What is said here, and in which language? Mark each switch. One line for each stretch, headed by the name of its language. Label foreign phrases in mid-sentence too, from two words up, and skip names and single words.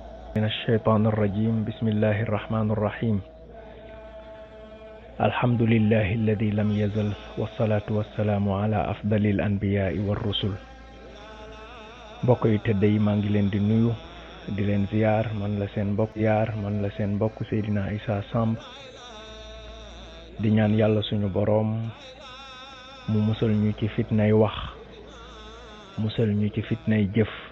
Arabic: من الشيطان الرجيم بسم الله الرحمن الرحيم الحمد لله الذي لم يزل والصلاة والسلام على أفضل الأنبياء والرسل
Wolof: mbokk yi tedd yi maa ngi leen di nuyu di leen ziar man la seen mbokk Seydina Issa Samb di ñaan yàlla suñu boroom mu musal ñu ci fitnay wax musal ñu ci fitnay jëf